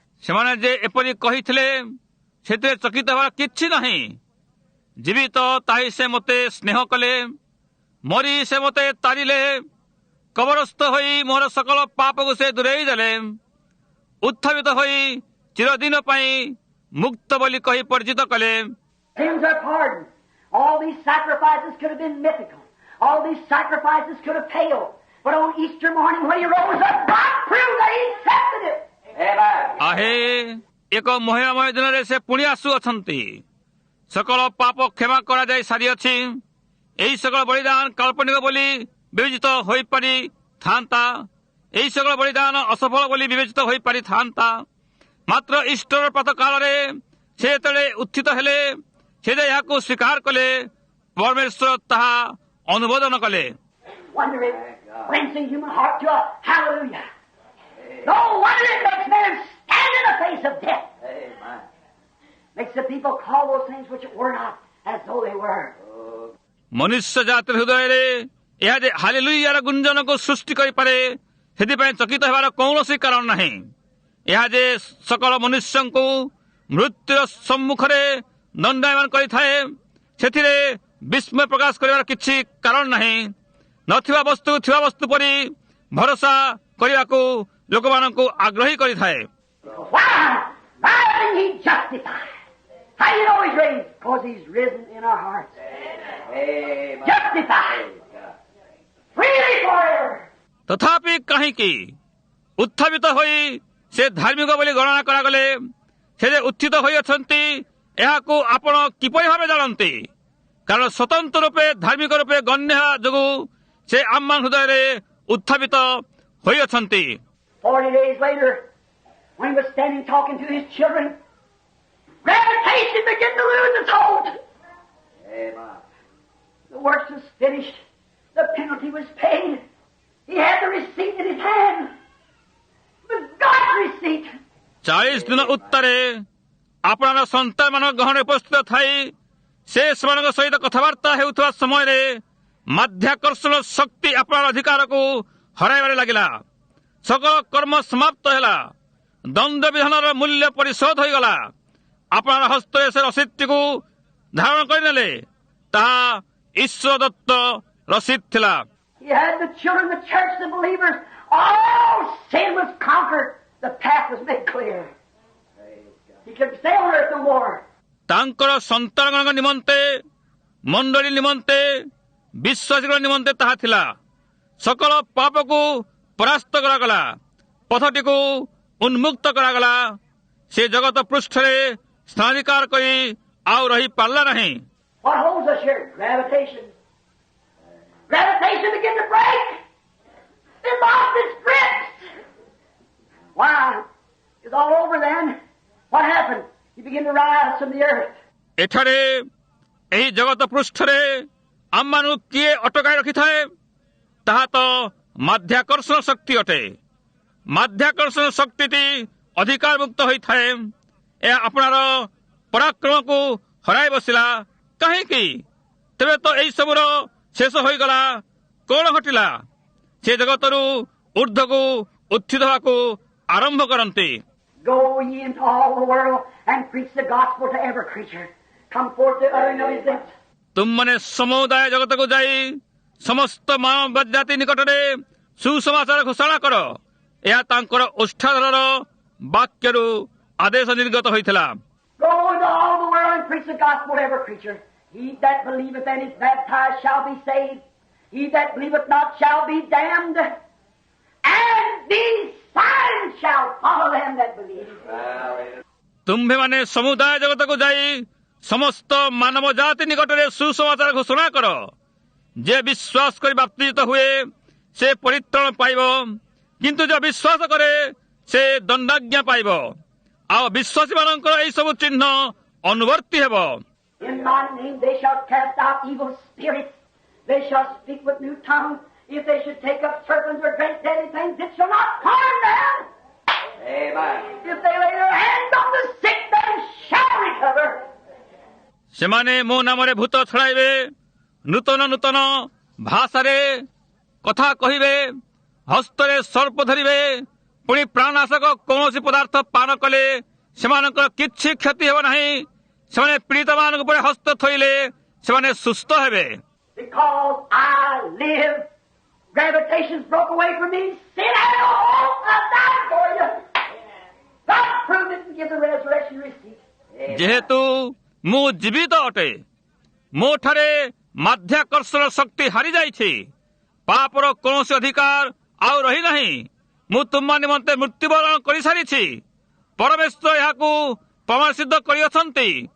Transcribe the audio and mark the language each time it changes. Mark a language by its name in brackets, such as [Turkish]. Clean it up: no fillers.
[Odia] ସେମାନେ ଯେ ଏପରି କହିଥିଲେ ସେଥିରେ ଚକିତ ହେବାର କିଛି ନାହିଁ। ଜୀବିତ ତାହି ସେ ମୋତେ ସ୍ନେହ କଲେ, ମରି ସେ ମୋତେ ତାରିଲେ, କବରସ୍ଥ ହୋଇ ମୋର ସକଳ ପାପକୁ ସେ ଦୂରେଇ ଦେଲେ, ଉତ୍ଥାପିତ ହୋଇ ଚିରଦିନ ପାଇଁ ମୁକ୍ତ ବୋଲି କହି ପରିଚିତ କଲେ। [English] Sins are pardoned. All these sacrifices could have been mythical. All these sacrifices could have paled. But on Easter morning when He rose up, God proved that He accepted it. Amen. [Odia] ଆହେ ଏକ ମହିମାମୟ ଦିନରେ ସେ ପୁଣି ଆସୁଅଛନ୍ତି। ସକଳ ପାପ କ୍ଷମା କରାଯାଇ ସାରିଅଛି। ଏହି ସକଳ ବଳିଦାନ କାଳ୍ପନିକ ବୋଲି ବିବେଚିତ ହୋଇପାରିଥାନ୍ତା, ଏହି ସକଳ ବଳିଦାନ ଅସଫଳ ବୋଲି ବିବେଚିତ ହୋଇପାରିଥାନ୍ତା। ମାତ୍ର ଇଷ୍ଟର ପ୍ରାତଃ କାଳରେ ସେ ଯେତେବେଳେ ଉତ୍ଥିତ ହେଲେ, ସେ ଯେ ଏହାକୁ ସ୍ୱୀକାର କଲେ, ପରମେଶ୍ୱର ତାହା ଅନୁମୋଦନ କଲେ। [English] Wonder it brings the human heart to a hallelujah. No wonder it makes men stand in the face of death. Amen. Makes the people call those things which were not as though they were. [Odia] ମନୁଷ୍ୟ ଜାତିର ହୃଦୟରେ ଏହା ଯେ ହାଲେଲୁୟାର ଗୁଞ୍ଜନକୁ ସୃଷ୍ଟି କରିପାରେ, ସେଥିପାଇଁ ଚକିତ ହେବାର କୌଣସି କାରଣ ନାହିଁ। ଏହା ଯେ ସକଳ ମନୁଷ୍ୟଙ୍କୁ ମୃତ୍ୟୁର ସମ୍ମୁଖରେ ଦଣ୍ଡାୟମାନ କରିଥାଏ, ସେଥିରେ ବିସ୍ମୟ ପ୍ରକାଶ କରିବାର କିଛି କାରଣ ନାହିଁ। ନଥିବା ବସ୍ତୁକୁ ଥିବା ବସ୍ତୁ ପରି ଭରସା କରିବାକୁ ଲୋକମାନଙ୍କୁ ଆଗ୍ରହୀ କରିଥାଏ। [English] Why? Rising, He justified. How do you know He's raised? Because He's risen in our hearts. Amen. Justified. Freely forever. [Odia] ତଥାପି କାହିଁକି ଉତ୍ଥାପିତ ହୋଇ ସେ ଧାର୍ମିକ ବୋଲି ଗଣନା କରାଗଲେ? ସେ ଯେ ଉତ୍ଥିତ ହୋଇଅଛନ୍ତି ଏହାକୁ ଆପଣ କିପରି ଭାବେ ଜାଣନ୍ତି? କାରଣ ସ୍ୱତନ୍ତ୍ର ରୂପେ ଧାର୍ମିକ ରୂପେ ଗଣ୍ୟ ହେବା ଯୋଗୁଁ ସେ ଆମ ହୃଦୟରେ ଉତ୍ଥାପିତ ହୋଇଅଛନ୍ତି। [English] 40 days later, when He was standing talking to His children, gravitation began to lose its hold. Amen. The work was finished. The penalty was paid. He had the receipt in His hand. It was God's receipt. [Odia] 40 ଦିନ ଉତ୍ତାରେ ଆପଣଙ୍କ ସନ୍ତାନମାନଙ୍କ ଗହଣରେ ଉପସ୍ଥିତ ଥାଇ ସେ ସେମାନଙ୍କ ସହିତ କଥାବାର୍ତ୍ତା ହେଉଥିବା ସମୟରେ ମାଧ୍ୟାକର୍ଷଣ ଶକ୍ତି ଆପଣଙ୍କ ଅଧିକାରକୁ ହରାଇବାରେ ଲାଗିଲା। ସକଳ କର୍ମ ସମାପ୍ତ ହେଲା। ଦଣ୍ଡ ବିଧାନର ମୂଲ୍ୟ ପରିଶୋଧ ହୋଇଗଲା। ଆପଣଙ୍କ ହସ୍ତରେ ସେ ରସିଦଟିକୁ ଧାରଣ କରିନେଲେ। ତାହା ଈଶ୍ୱର ଦତ୍ତ ରସିଦ ଥିଲା। [English] He had the children, the church, the believers. All sin was conquered. The path was made clear. He could stay on earth no more. [Odia] ତାଙ୍କର ସନ୍ତାନମାନଙ୍କ ନିମନ୍ତେ, ମଣ୍ଡଳୀ ନିମନ୍ତେ, ବିଶ୍ୱାସୀଙ୍କ ନିମନ୍ତେ ତାହା ଥିଲା। ସକଳ ପାପକୁ ପରାସ୍ତ କରାଗଲା, ପଥଟିକୁ ଉନ୍ମୁକ୍ତ କରାଗଲା। ସେ ଜଗତ ପୃଷ୍ଠରେ ସ୍ଥାନାଧିକାର କରି ଆଉ ରହିପାରିଲା ନାହିଁ। [English] What holds us here? Gravitation. Gravitation began to break. It lost its grip. Why? It's all over then. What happened? He began to rise from the earth. [Odia] ଏଠାରେ ଏହି ଜଗତ ପୃଷ୍ଠରେ ଆମମାନଙ୍କୁ କିଏ ଅଟକାଇ ରଖିଥାଏ? ତାହା ତ ମାଧ୍ୟାକର୍ଷଣ ଶକ୍ତି ଅଟେ। ମାଧ୍ୟାକର୍ଷଣ ଶକ୍ତିଟି ଅଧିକାର ମୁକ୍ତ ହୋଇଥାଏ। ଏହା ଆପଣାର ପରାକ୍ରମକୁ ହରାଇ ବସିଲା। କାହିଁକି? ତେବେ ତ ଏହି ସବୁର ଶେଷ ହୋଇଗଲା। କ'ଣ ଘଟିଲା? ସେ ଜଗତରୁ ଊର୍ଦ୍ଧ୍ୱକୁ ଉତ୍ଥିତ ହେବାକୁ ଆରମ୍ଭ କରନ୍ତି। [English] Go ye into all the world and preach the gospel to every creature. Come forth the uttering of his lips. [Odia] ତୁମମାନେ ସମୁଦାୟ ଜଗତକୁ ଯାଇ ସମସ୍ତ ମାନବ ଜାତି ନିକଟରେ ସୁସମାଚାର ଘୋଷଣା କର। ଏହା ତାଙ୍କର ଓଷ୍ଠାଧରର ବାକ୍ୟରୁ ଆଦେଶ ନିର୍ଗତ ହୋଇଥିଲା। [English] Go into all the world and preach the gospel to every creature. He that believeth and is baptized shall be saved. He that believeth not shall be damned. And these signs shall follow them that believe. [Odia] ତୁମ୍ଭେମାନେ ସମୁଦାୟ ଜଗତକୁ ଯାଇ ସମସ୍ତ ମାନବ ଜାତି ନିକଟରେ ସୁସମାଚାର ଘୋଷଣା କର। ଯେ ବିଶ୍ୱାସ କରି ବାପ୍ତିତ ହୁଏ ସେ ପରିତ୍ରାଣ ପାଇବ, କିନ୍ତୁ ଯେ ବିଶ୍ୱାସ କରେ ସେ ଦଣ୍ଡାଜ୍ଞା ପାଇବ। ଆଉ ବିଶ୍ୱାସୀମାନଙ୍କର ଏହି ସବୁ ଚିହ୍ନ ଅନୁବର୍ତ୍ତୀ ହେବ। [English] In my name they shall cast out evil spirits. They shall speak with new tongues. If they should take up serpents or great deadly things, it shall not harm them. Amen. If they lay their hands on the sick, they shall recover. [Odia] ସେମାନେ ମୋ ନାମରେ ଭୂତ ଛଡ଼ାଇବେ, ନୂତନ ନୂତନ ଭାଷାରେ କଥା କହିବେ, ହସ୍ତରେ ସର୍ପ ଧରିବେ, ପୁଣି ପ୍ରାଣନାଶକ କୌଣସି ପଦାର୍ଥ ପାନ କଲେ ସେମାନଙ୍କର କିଛି କ୍ଷତି ହେବ ନାହିଁ। ସେମାନେ ପୀଡ଼ିତମାନଙ୍କ ଉପରେ ହସ୍ତ ଥୋଇଲେ ସେମାନେ ସୁସ୍ଥ ହେବେ। [English] Because I live, gravitation's broke away from me. Sin had no hope. I died for you. God proved it and give the resurrection receipt. [Odia] ଯେହେତୁ ମୁଁ ଜୀବିତ ଅଟେ, ମୋଠାରେ ମାଧ୍ୟାକର୍ଷଣ ଶକ୍ତି ହାରିଯାଇଛି, ପାପର କୌଣସି ଅଧିକାର ଆଉ ରହିନାହିଁ। ମୁଁ ତୁମ ନିମନ୍ତେ ମୃତ୍ୟୁବରଣ କରିସାରିଛି। ପରମେଶ୍ୱର ଏହାକୁ ପ୍ରମାଣ ସିଦ୍ଧ କରିଅଛନ୍ତି।